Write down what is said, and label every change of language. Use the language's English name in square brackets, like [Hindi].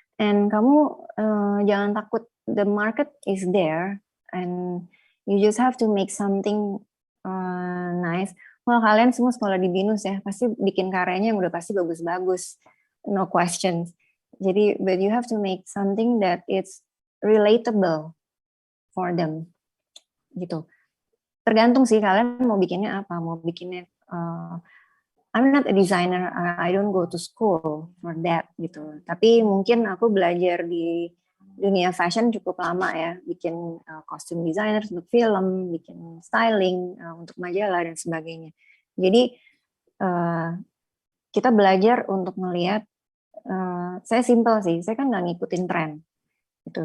[English] And [Indonesian] kamu jangan takut, [English] the market is there, and you just have to make something nice. [Indonesian] Well, kalian semua sekolah di BINUS ya, pasti bikin karyanya yang udah pasti bagus-bagus, [English] no questions. [Indonesian] Jadi, [English] but you have to make something that it's relatable for them, gitu. [Indonesian] Tergantung sih kalian mau bikinnya apa, mau bikinnya. [English] I'm not a designer, I don't go to school for that, [Indonesian] gitu. Tapi mungkin aku belajar di dunia fashion cukup lama ya, bikin kostum designer untuk film, bikin styling untuk majalah dan sebagainya. Jadi kita belajar untuk melihat, saya simple sih, saya kan nggak ngikutin tren. Gitu.